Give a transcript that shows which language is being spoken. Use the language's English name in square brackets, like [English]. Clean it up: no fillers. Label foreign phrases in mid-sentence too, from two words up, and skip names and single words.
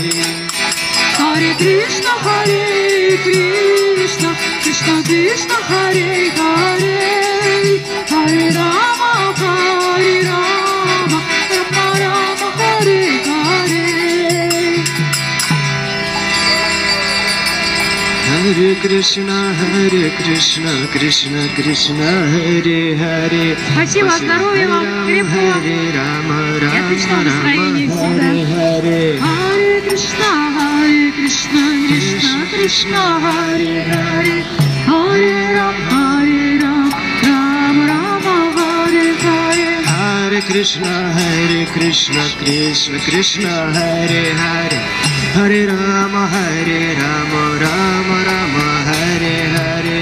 [Sanskrit] Hare Krishna, Krishna Krishna, Hare Hare, Hare Rama, Rama Rama, Hare Hare. Hare Krishna, Krishna Krishna, Hare Hare. [Russian] Спасибо, здоровья вам, крепкого и отличного настроения всегда. [Sanskrit] Hare Krishna, Krishna Krishna, Hare Hare, Hare Rama, Rama Rama, Hare Hare. Hare Krishna, Krishna Krishna, Hare Hare, Hare Rama, Rama Rama, Hare Hare.